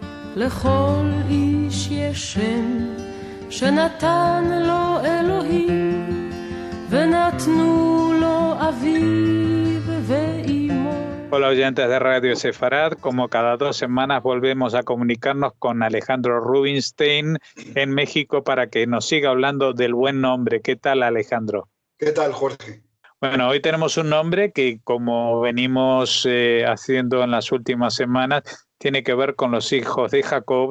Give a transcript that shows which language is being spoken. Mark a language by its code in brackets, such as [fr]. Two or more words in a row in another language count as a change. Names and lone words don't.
[he] לכל איש יש שם שנתן לו אלוהים, ונתנו לו אביו ואימו. [es] Hola oyentes de Radio Sefarad, como cada 2 semanas volvemos a comunicarnos con Alejandro Rubinstein en México para que nos siga hablando del buen nombre. ¿Qué tal, Alejandro? ¿Qué tal, Jorge? Bueno, hoy tenemos un nombre que, como venimos haciendo en las últimas semanas, tiene que ver con los hijos de Jacob.